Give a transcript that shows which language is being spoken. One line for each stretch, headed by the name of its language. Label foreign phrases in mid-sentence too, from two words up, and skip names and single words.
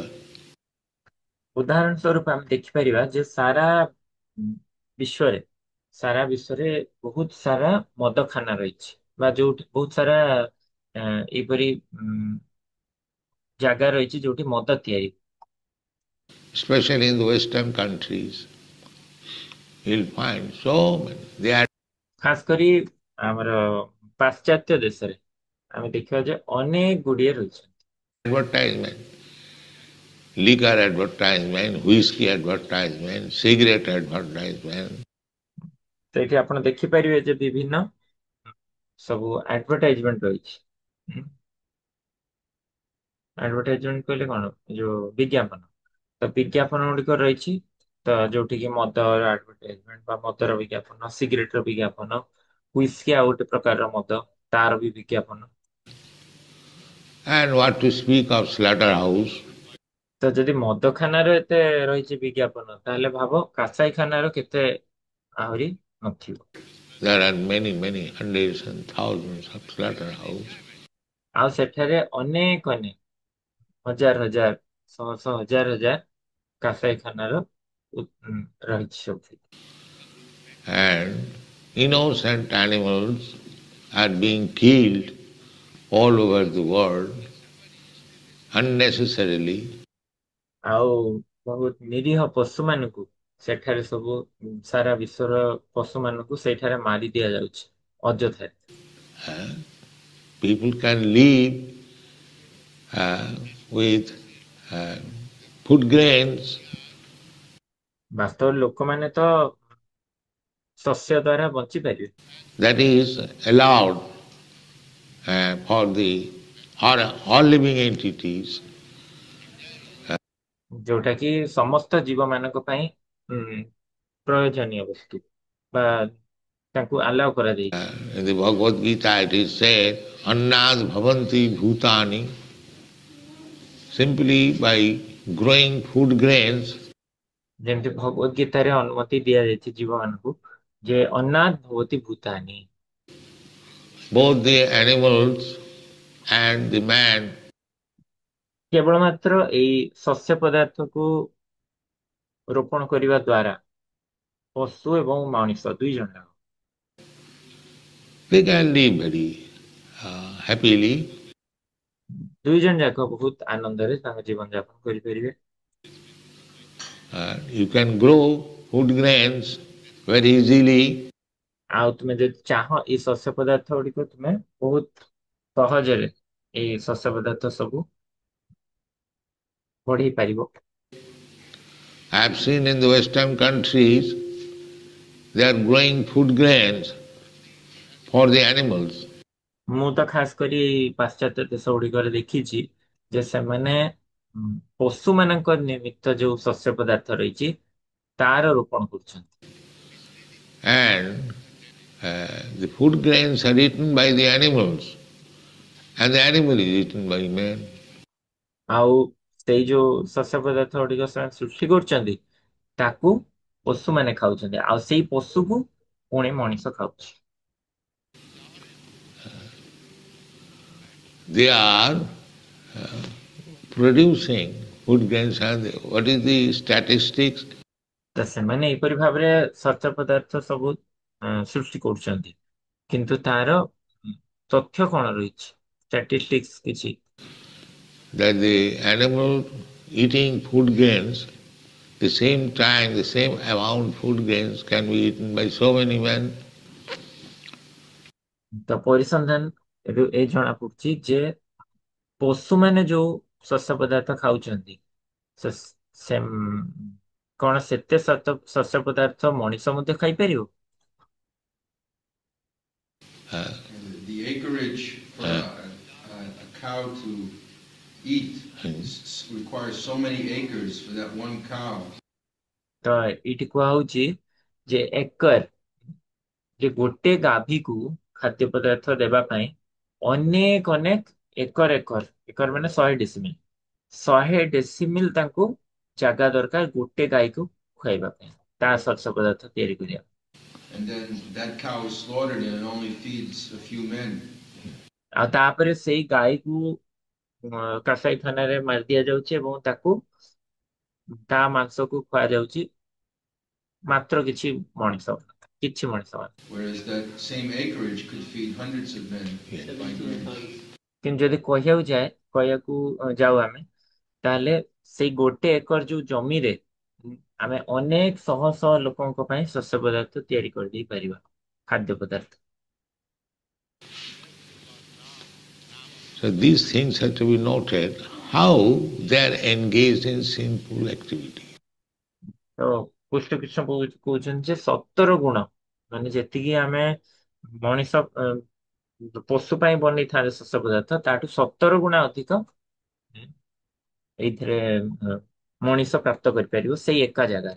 Odia: ଉଦାହରଣ ସ୍ୱରୂପ ଆମେ ଦେଖିପାରିବା ଯେ ସାରା ବିଶ୍ୱରେ ବହୁତ ସାରା ମଦଖାନା ରହିଛି ବା ଯୋଉଠି ବହୁତ ସାରା ଏଇପରି ଜାଗା ରହିଛି ଯୋଉଠି ମଦ ତିଆରି,
English: Especially in the Western countries, you'll find so many. They are
Odia: ଖାସ କରି ଆମର ପାଶ୍ଚାତ୍ୟ ଦେଶରେ ଆମେ ଦେଖିବା ଯେ ଅନେକ ଗୁଡିଏ ରହିଛି।
English: advertisement, liquor advertisement, whiskey advertisement, cigarette advertisement.
Odia: ସେଇଠି ଆପଣ ଦେଖିପାରିବେ ଯେ ବିଭିନ୍ନ ସବୁ ଆଡଭର୍ଟାଇଜମେଣ୍ଟ ରହିଛି। ଆଡଭର୍ଟାଇଜମେଣ୍ଟ କହିଲେ କଣ, ଯୋଉ ବିଜ୍ଞାପନ, ତ ବିଜ୍ଞାପନ ଗୁଡିକ ରହିଛି, ତ ଯୋଉଠିକି ମଦର ଆଡଭର୍ଟାଇଜମେଣ୍ଟ ବା ମଦର ବିଜ୍ଞାପନ, ସିଗାରେଟର ବିଜ୍ଞାପନ, ହୁଇସ୍କି ଆଉ ଗୋଟେ ପ୍ରକାରର ମଦ ତାର ବି ବିଜ୍ଞାପନ।
English: And what to speak of slaughterhouse?
Odia: ତ ଯଦି ମଦଖାନାର ଏତେ ରହିଛି ବିଜ୍ଞାପନ, ତାହେଲେ ଭାବ କାସାଇଖାନାର କେତେ ଆହୁରି ନଥିବ।
English: There are many, many hundreds and thousands of slaughterhouses.
Odia: ଆଉ ସେଠାରେ ଅନେକ ହଜାର ହଜାର ଶହ ଶହ ହଜାର କାସାଇଖାନାର ରହିଛି ସବୁ।
English: And innocent animals are being killed all over the world unnecessarily.
Odia: ଆଉ ବହୁତ ନିରୀହ ପଶୁମାନଙ୍କୁ ସେଠାରେ ସବୁ ସାରା ବିଶ୍ୱର ପଶୁମାନଙ୍କୁ ସେଇଠାରେ ମାରି ଦିଆଯାଉଛି ଅଯଥାରେ।
English: People can live with food grains.
Odia: ବାସ୍ତବରେ ଲୋକମାନେ ତ ଶସ୍ୟ ଦ୍ୱାରା ବଞ୍ଚିପାରିବେ।
English: That is allowed for the all living entities.
Odia: ଯୋଉଟା କି ସମସ୍ତ ଜୀବମାନଙ୍କ ପାଇଁ ପ୍ରୟୋଜନୀୟ ବସ୍ତୁ ବା ତାଙ୍କୁ ଆଲାଉ କରାଯାଇଛି।
English: In the Bhagavad Gita it is said,
Sanskrit: अन्नाद् भवन्ति भूतानि.
English: Simply by growing food grains,
Odia: ଯେମିତି ଭଗବତ ଗୀତାରେ ଅନୁମତି ଦିଆଯାଇଛି ଜୀବମାନଙ୍କୁ ଯେ
Sanskrit: ଅନ୍ନାଦ୍ ଭବତି ଭୂତାନି,
English: both the animals and the man
Odia: କେବଳ ମାତ୍ର ଏଇ ଶସ୍ୟ ପଦାର୍ଥକୁ ରୋପଣ କରିବା ଦ୍ୱାରା ପଶୁ ଏବଂ ମଣିଷ ଦୁଇ ଜଣ
English: they can live very happily.
Odia: ଦୁଇ ଜଣ ଯାକ ବହୁତ ଆନନ୍ଦରେ ତାଙ୍କ ଜୀବନ ଯାପନ କରିପାରିବେ।
English: You can grow food grains very easily.
Odia: ଆଉ ତୁମେ ଯଦି ଚାହ ଏଇ ଶସ୍ୟ ପଦାର୍ଥ ଗୁଡିକ ତୁମେ ବହୁତ ସହଜରେ ଏଇ ଶସ୍ୟ ପଦାର୍ଥ ସବୁ ବଢେଇ ପାରିବ।
English: I have seen in the Western countries they are growing food grains for the animals.
Odia: ମୁଁ ତ ଖାସ କରି ପାଶ୍ଚାତ୍ୟ ଦେଶ ଗୁଡିକରେ ଦେଖିଛି ଯେ ସେମାନେ ପଶୁମାନଙ୍କ ନିମିତ୍ତ ଯୋଉ ଶସ୍ୟ ପଦାର୍ଥ ରହିଛି ତାର ରୋପଣ କରୁଛନ୍ତି।
English: And the food grains are eaten by the animals and the animal is eaten by man.
Odia: ଆଉ ସେଇ ଯୋଉ ଶସ୍ୟ ପଦାର୍ଥ ଗୁଡିକ ସେମାନେ ସୃଷ୍ଟି କରୁଛନ୍ତି ତାକୁ ପଶୁମାନେ ଖାଉଛନ୍ତି ଆଉ ସେଇ ପଶୁକୁ ପୁଣି ମଣିଷ ଖାଉଛି।
English: They are producing food grains and what is the statistics?
Odia: ତ ସେମାନେ ଏହିପରି ଭାବରେ ଶସ୍ୟ ପଦାର୍ଥ ସବୁ ସୃଷ୍ଟି କରୁଛନ୍ତି, କିନ୍ତୁ ତାର ତଥ୍ୟ କଣ ରହିଛି, ଷ୍ଟାଟିଷ୍ଟିକ୍ସ କିଛି,
English: That the animal eating food grains, the same time, the same amount food grains can be eaten by so many men.
Odia: ତ ପରିସନ୍ଧାନ ଏ ଜଣା ପଡୁଛି ଯେ ପଶୁମାନେ ଯୋଉ ଶସ୍ୟ ପଦାର୍ଥ ଖାଉଛନ୍ତି ସେ କଣ ସେତେ ଶସ୍ୟ ପଦାର୍ଥ ମଣିଷ ମଧ୍ୟ ଖାଇପାରିବ?
English: The acreage for a cow to eat requires so many acres for that one cow.
Odia: ତ ଏଇଠି କୁହାହଉଛି ଯେ ଏକର, ଯେ ଗୋଟେ ଗାଭୀକୁ ଖାଦ୍ୟ ପଦାର୍ଥ ଦେବା ପାଇଁ ଅନେକ ଅନେକ ଏକର ଏକର, ଏକର ମାନେ 100 ଡେସିମିଲ, 100 ଡେସିମିଲ ତାଙ୍କୁ ଜାଗା ଦରକାର ଗୋଟେ ଗାଈକୁ ଖୁଆଇବା ପାଇଁ, ତା ଶସ୍ୟ ପଦାର୍ଥ ତିଆରି କରିବା।
English: And then that cow is slaughtered and it only feeds a few men.
Odia: ଆଉ ତାପରେ ସେଇ ଗାଈକୁ କସାଇଖାନାରେ ମାରି ଦିଆଯାଉଛି ଏବଂ ତାକୁ ତା ମାଂସକୁ ଖୁଆଯାଉଛି ମାତ୍ର କିଛି ମଣିଷ।
English: Whereas that same acreage could feed hundreds of men by grains.
Odia: କିନ୍ତୁ ଯଦି କହିବାକୁ ଯାଉ ଆମେ, ତାହେଲେ ସେଇ ଗୋଟେ ଏକର ଯୋଉ ଜମିରେ ଆମେ ଅନେକ ଶହ ଶହ ଲୋକଙ୍କ ପାଇଁ ଶସ୍ୟ ପଦାର୍ଥ ତିଆରି କରିଦେଇ ପାରିବା, ଖାଦ୍ୟ ପଦାର୍ଥ।
English: So these things have to be noted, how they are engaged in sinful activity.
Odia: ତ କୃଷ୍ଣ କହୁଛନ୍ତି ଯେ ସତର ଗୁଣ, ମାନେ ଯେତିକି ଆମେ ମଣିଷ ପଶୁ ପାଇଁ ବନେଇଥାନ୍ତି ଶସ୍ୟ ପଦାର୍ଥ, ତାଠୁ 17 ଗୁଣା ଅଧିକ ଏଇଥିରେ ମଣିଷ ପ୍ରାପ୍ତ କରିପାରିବ ସେଇ ଏକା ଜାଗାରେ।